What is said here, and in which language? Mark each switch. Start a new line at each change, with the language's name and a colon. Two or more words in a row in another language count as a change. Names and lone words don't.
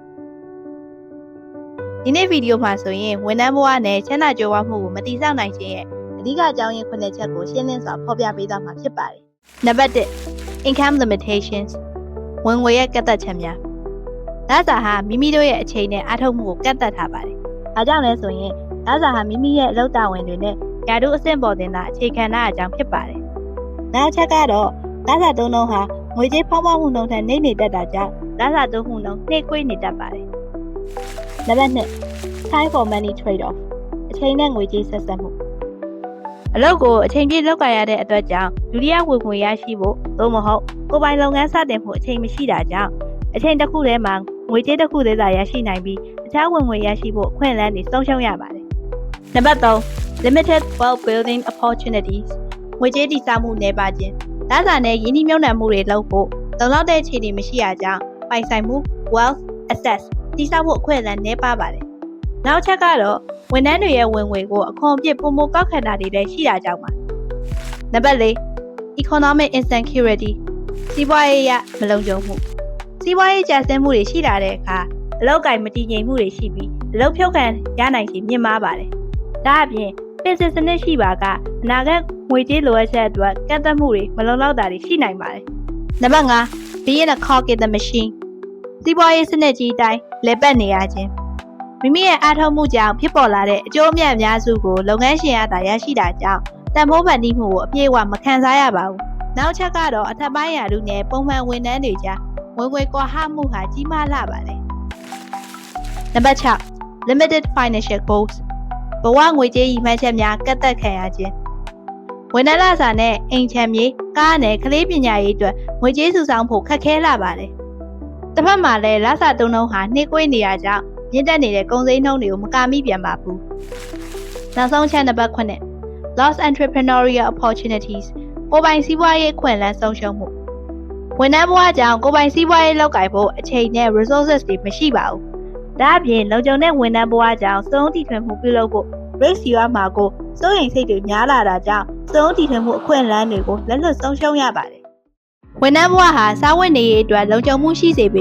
Burmese: ။ဒီနေ့ဗီဒီယိုမှာဆိုရင်ဝန်ထမ်းဘဝနဲ့ချမ်းသာကြွယ်ဝမှုကိုမတည်ဆောက်နိုင်ခြင်းရဲ့အဓိကအကြောင်းရင်း9ချက်ကိုရှင်းလင်းစွာဖော်ပြပေးသွားမှာဖြစ်ပါတယ်။ နံပါတ် 1
English: income limitations
Burmese: ဝင်ငွေရဲ့ကန့်သတ်ချက်များလစာဟာမိမိတို့ရဲ့အချိန်နဲ့အားထုတ်မှုကိုကန့်သတ်ထားပါတယ်။ဒါကြောင့်လဲဆိုရင်လစာဟာမိမိရဲ့အလုပ်တာဝန်တွေနဲ့ယာတုအဆင့်ပေါ်တင်တာအခြေခံတဲ့အကြောင်းဖြစ်ပါတယ်။နောက်ချက်ကတော့လစာသုံးနှုန်းဟာငွေကြေးဖောင်းပွားမှုနှုန်းထက်နှိမ့်နေတတ်တာကြောင့်လစာသုံးမှုနှုန်းနှိမ့်ကွေး နေတတ်ပါတယ်။နံပါတ် 2
English: time for money trade off
Burmese: အချိန်နဲ့ငွေကြေးဆက်စပ်မှုအလုပ်ကိုအချိန်ပြည့်လုပ်ကြရတဲ့အတွက်ကြောင့်ဒုတိယဝင်ငွေရရှိဖို့သို့မဟုတ်ကို ယ်ပိုင်လုပ်ငန်းစတင်ဖို့အချိန်မရှိတာကြောင့်အချိန်တစ်ခုတည်းမှာငွေကြေးတစ်ခုတည်းသာရရှိနိုင်ပြီးအခြားဝင်ငွေရရှိ ဖို့အခွင့်အလမ်းတွေဆုံးရှုံးရပါတယ်။နံပါတ် 3
English: limited wealth building opportunities
Burmese: ငွေကြေးတည်ဆောက်မှုနည်းပါးခြင်းလစာနဲ့ရင်းနှီးမြှုပ်နှံမှုတွေလုပ်ဖို့လုံလောက်တဲ့အခြေအနေမရှိတာကြောင့်ပိုင်ဆိုင်မှု
English: wealth assets
Burmese: တည်ဆောက်ဖို့အခွင့်အလမ်းနည်းပါးပါတယ်။နောက်ချက်ကတော့ဝန်ထမ်းတွေရဲ့ဝင်ငွေကိုအခွန်အပြစ်ပုံမကောက်ခံတာတွေလည်းရှိတာကြောင့်ပါ။နံပါတ် 4
English: economic insecurity
Burmese: စီးပွားရေးရမ လုံခြုံမှုစီးပွားရေးကျဆင်းမှုတွေရှိလာတဲ့အခါအလုပ်ကိုင်မတည်ငြိမ်မှုတွေရှိပြီးအလုပ်ဖြုတ်ခံရနိုင်ခြေမြင့်မားပါတယ်။ဒါအပြင်ပြင်ဆင်စနစ်ရှိပါကအနာဂတ်ငွေကြေးလိုအပ်ချက်အတွက်ကန့်သတ်မှုတွေမလုံလောက်တာတွေရှိနိုင်ပါတယ်။နံပါတ် 5
English: being a cog in the machine
Burmese: စီးပွားရေးစနစ်ကြီးအတိုင်းလည်ပတ်နေရခြင်းမိမိရဲ့အားထုတ်မှုကြောင့်ဖြစ်ပေါ်လာတဲ့အကျိုးအမြတ်အများစုကိုလုပ်ငန်းရှင်ရတာရရှိတာကြောင့်တန်ဖိုးဖန်တီးမှုကိုအပြည့်အဝမခံ စားရပါဘူး။နောက်ချက်ကတော့အထက်ပိုင်းရာထူးနဲ့ပုံမှန်ဝန်ထမ်းတွေကြားဝင်ငွေကွာဟမှုဟာကြီးမားလာပါတယ်။နံပါတ် 6
English: limited financial goals
Burmese: ဘဝငွေကြေးရည်မှန်းချက်များကန့်သတ်ခံရခြင်းဝန်ထမ်းလစာနဲ့အိမ်ချမ်းမြေကားနဲ့ကလေးပညာရေးအတွက်ငွေကြေးစုဆောင်းဖို့ခက်ခဲလာပါတယ်။တစ်ဖက်မှာလည်းလစာသုံးနှုန်းဟာနှိမ့်ကွေးနေရ ကြောင်းမြင့်တက်နေတဲ့ကုန်စည်နှုန်းတွေကိုမကာမိပြန်ပါဘူး။နောက်ဆုံးချက်နံပါတ် 9
English: lost entrepreneurial opportunities
Burmese: ကိုယ်ပိုင်စီးပွားရေးအခွင့်အလမ်းဆုံးရှုံးမှုဝန်ထမ်းဘဝကြောင့်ကိုယ်ပိုင်စီးပွားရေးလုပ်ကိုင်ဖို့အချိန်နဲ့ resources တွေမရှိပါဘူး။ဒါအပြင်လုံခြုံတဲ့ဝန်ထမ်းဘ ဝကြောင့်စုံတီထွင်မှုပြုလုပ်ဖို့ risk ယူရမှာကိုစိုးရိမ်စိတ်တွေများလာတာကြောင့်စုံတီထွင်မှုအခွင့်အလမ်းတွေကိုလက်လွတ်ဆုံးရှုံးရပါတယ်။ဝန်ထမ်းဘဝဟာစားဝတ်နေရေးအတွက်လုံခြုံမှုရှိစေပေ